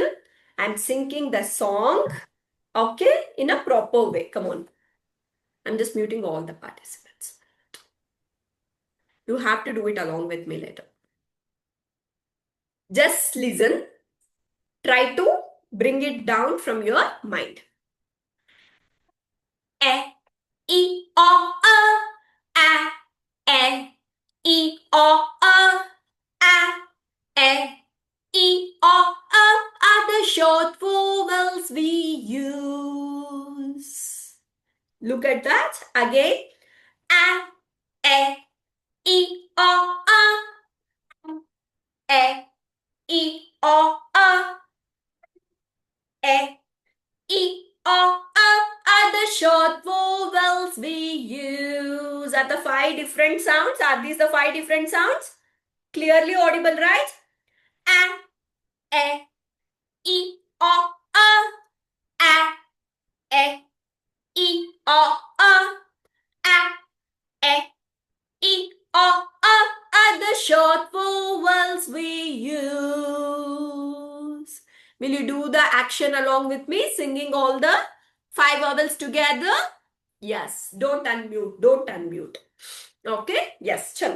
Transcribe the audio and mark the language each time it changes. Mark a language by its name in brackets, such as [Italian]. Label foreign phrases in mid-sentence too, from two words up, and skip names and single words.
[English] I'm syncing the song. Okay, in a proper way. Come on. I'm just muting all the participants. You have to do it along with me later. Just listen. Try to bring it down from your mind. E, I, O, A, E, I, O, A, E, I, O, are the short vowels we use. Look at that again. A, E, I, O, E, I, O, E, I, O, are the short vowels we use. Are the five different sounds? Are these the five different sounds? Clearly audible, right? A, E, I, O, A, E, I, O, A, E, I, O, are the short vowels we use. Will you do the action along with me, singing all the five vowels together? Yes, don't unmute, don't unmute. Okay, yes, chalo.